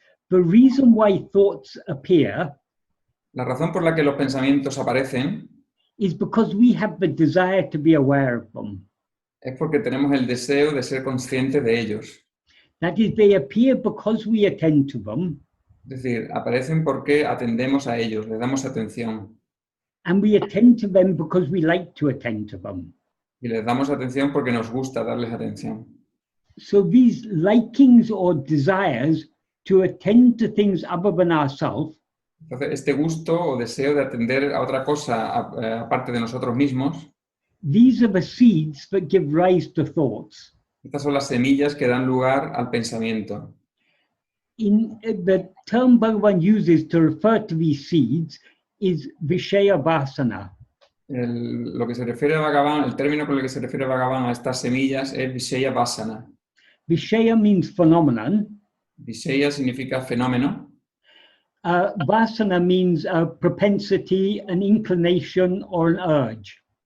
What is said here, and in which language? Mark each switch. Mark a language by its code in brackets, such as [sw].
[en] The reason why thoughts appear, [es] la razón por la que los pensamientos aparecen, [en] is because we have the desire to be aware of them. [es] Es porque tenemos el deseo de ser conscientes de ellos. [en] That is, they appear because we attend to them. [es] Es decir, aparecen porque atendemos a ellos, les damos atención. [en] And we attend to them because we like to attend to them. [es] Y les damos atención porque nos gusta darles atención. [en] So these likings or desires to attend to things other than ourselves, [es] entonces, este gusto o deseo de atender a otra cosa aparte de nosotros mismos, [en] these are the seeds that give rise to thoughts. [es] Estas son las semillas que dan lugar al pensamiento. [en] In the term Bhagavan uses to refer to these seeds is Vishaya Vasana. [es] Lo que se refiere a Bhagavan, el término con el que se refiere Bhagavan a estas semillas es Vishaya Vasana. [en] Vishaya means phenomenon. [es] Vishaya significa fenómeno. [en] Vasana means a propensity, an inclination, or an urge.